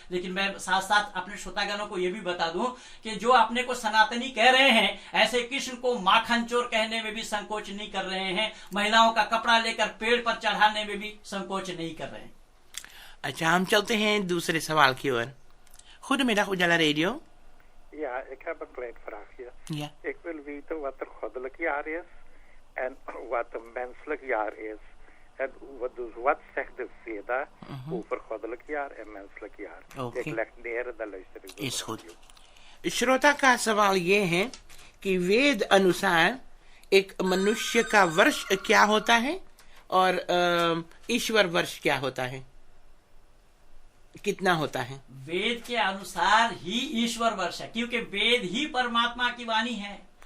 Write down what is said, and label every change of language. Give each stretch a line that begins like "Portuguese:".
Hindi: लेकिन मैं साथ साथ अपने श्रोतागणों को यह भी बता दूं कि जो अपने को सनातनी कह रहे हैं, ऐसे कृष्ण को माखन चोर कहने में भी संकोच नहीं कर रहे हैं, महिलाओं का कपड़ा लेकर पेड़ पर चढ़ाने में भी संकोच नहीं कर रहे हैं। अच्छा, हम चलते हैं दूसरे सवाल की ओर।
Dutch: Goedemiddag Ujala Radio. Ja, ik heb een klein vraagje. Ja. Ik wil weten wat er goddelijk jaar is en wat een menselijk jaar is. En wat zegt de Veda over goddelijk jaar en menselijk jaar? Okay. Ik leg neer en dan luister ik. Is goed.
Hindi: श्रोता का सवाल ये है कि वेद अनुसार एक मनुष्य का वर्ष क्या होता है और ईश्वर वर्ष क्या होता है, कितना होता है? वेद के अनुसार ही ईश्वर वर्ष है, क्योंकि वेद ही परमात्मा की वाणी है।